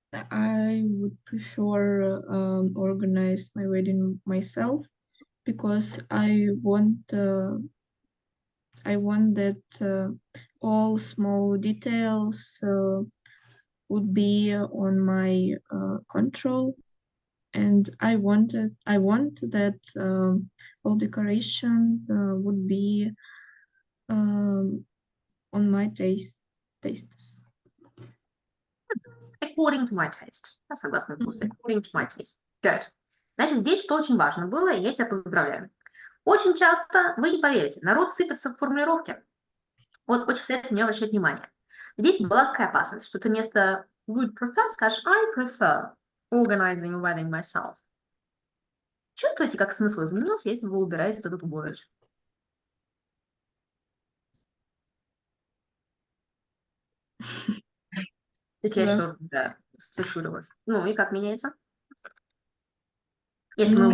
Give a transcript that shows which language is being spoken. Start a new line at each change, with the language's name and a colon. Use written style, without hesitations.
English: I would prefer organize my wedding myself because I want that all small details would be on my control, and I want that all decoration would be on my tastes. According to my taste.
Russian: Я согласна,
English: according to my taste. Good.
Russian: Значит, здесь что очень важно было, и я тебя поздравляю. Очень часто, вы не поверите, народ сыпется в формулировке. Вот очень советую мне обращать внимание. Здесь была какая опасность, что ты вместо
English: would prefer
Russian: скажешь
English: I prefer organizing a wedding myself.
Russian: Чувствуете, как смысл изменился, если вы убираете вот этот word? Так я Да. что, да, сошурилась. Ну и как меняется? Если мы